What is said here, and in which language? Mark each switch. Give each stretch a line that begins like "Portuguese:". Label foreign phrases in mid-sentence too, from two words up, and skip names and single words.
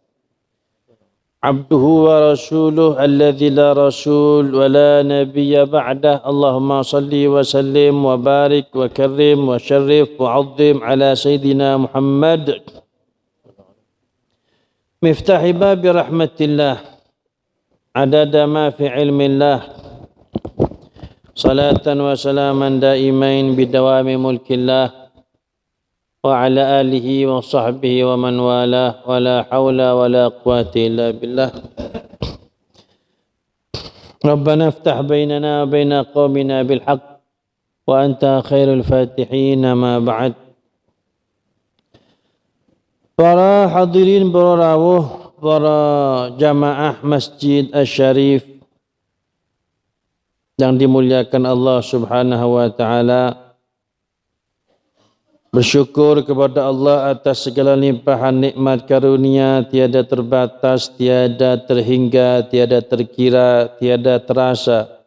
Arabic: عبده ورسوله الذي لا رسول ولا نبي بعده اللهم صل وسلم وبارك وكرم وشرف وعظم على سيدنا محمد مفتاح باب رحمة الله عدد ما في علم الله صلاة وسلاما دائمين بدوام ملك الله وعلى آله وصحبه ومن والى ولا حول ولا قوة إلا بالله. ربنا افتح بيننا وبين قومنا بالحق وأنت خير الفاتحين ما بعد.
Indonesian: Para hadirin, para rawuh, para jamaah Masjid Asy-Syarif yang dimuliakan
Arabic: الله سبحانه وتعالى,
Indonesian: bersyukur kepada Allah atas segala limpahan nikmat karunia tiada terbatas, tiada terhingga, tiada terkira, tiada terasa.